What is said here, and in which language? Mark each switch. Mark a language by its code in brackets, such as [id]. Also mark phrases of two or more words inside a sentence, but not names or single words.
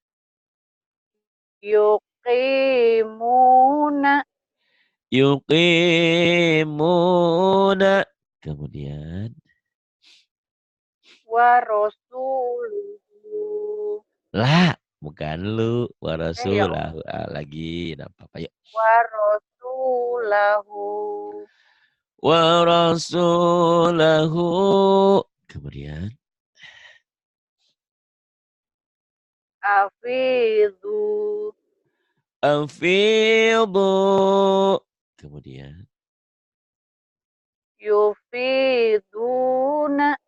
[ar] Yuqimuna. Yuqimuna. [id] Kemudian [ar] Wa rasuluhu. [id] lah, bukan lu. Wa [ar] Ya rasulahu. Allah. [id] Lagi. Nah, apa yuk. [ar] Wa rasulahu. Wa rasulahu. [id] Kemudian [ar] Afidhu. afidu. Kemudian Yufiduna.